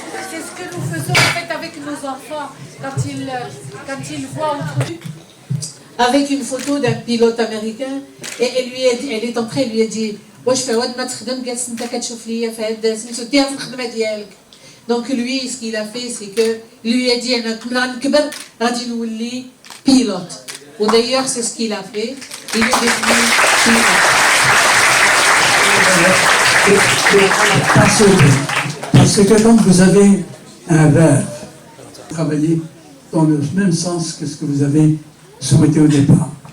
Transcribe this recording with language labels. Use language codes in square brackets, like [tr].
[fr] C'est ce que nous faisons en fait avec nos enfants quand ils voient autre chose. Avec une photo d'un pilote américain et elle est entrée, elle lui a dit [ar] واش في عوض ما تخدم جالس انت كتشوف ليا في هاد سميتو دير في الخدمه ديالك. [fr] Donc lui ce qu'il a fait c'est que lui a dit [ar] انا ملي نكبر غادي نولي [fr] pilote. Ou d'ailleurs c'est ce qu'il a fait, il est devenu pilote. Parce que quand vous avez un rêve, travaillez dans le même sens que ce que vous avez souhaité au départ.